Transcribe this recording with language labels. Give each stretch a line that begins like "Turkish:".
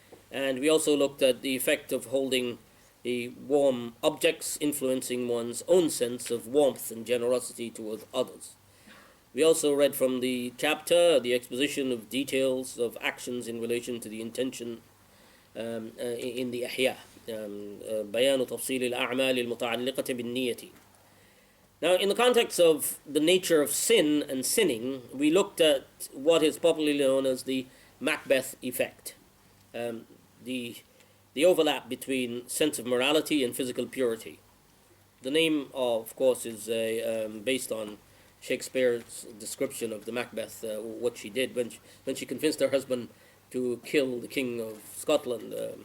English: And we also looked at the effect of holding the warm objects influencing one's own sense of warmth and generosity towards others. We also read from the chapter the exposition of details of actions in relation to the intention in the Ihya.
Arabic: بيان تفصيل الأعمال المتعلقة بالنية.
English: Now, in the context of the nature of sin and sinning, we looked at what is popularly known as the Macbeth effect, the overlap between sense of morality and physical purity. The name, of course, is based on Shakespeare's description of the Macbeth, what she did when she convinced her husband to kill the King of Scotland.